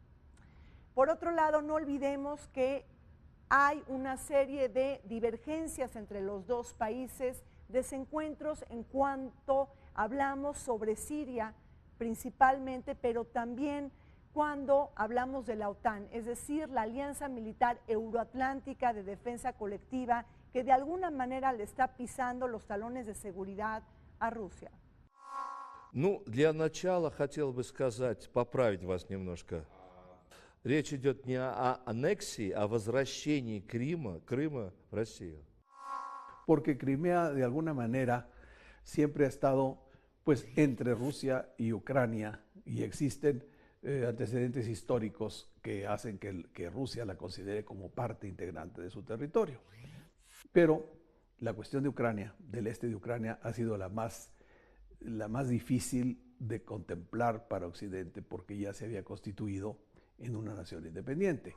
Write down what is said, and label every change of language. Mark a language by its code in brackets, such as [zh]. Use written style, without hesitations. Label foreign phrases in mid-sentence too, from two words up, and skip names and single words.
[es] Por otro lado, no olvidemos que hay una serie de divergencias entre los dos países, desencuentros en cuanto hablamos sobre Siria principalmente, pero también cuando hablamos de la OTAN, es decir, la Alianza Militar Euroatlántica de Defensa Colectiva, que de alguna manera le está pisando los talones de seguridad a Rusia. [ru] Ну, для начала хотел бы сказать, поправить вас немножко. Речь идет не о аннексии, а о возвращении Крыма в Россию. [es] Porque Crimea de alguna manera siempre ha estado pues entre Rusia y Ucrania, y existen antecedentes históricos que hacen que Rusia la considere como parte integrante de su territorio. Pero la cuestión de Ucrania, del este de Ucrania, ha sido la más difícil de contemplar para Occidente, porque ya se había constituido en una nación independiente.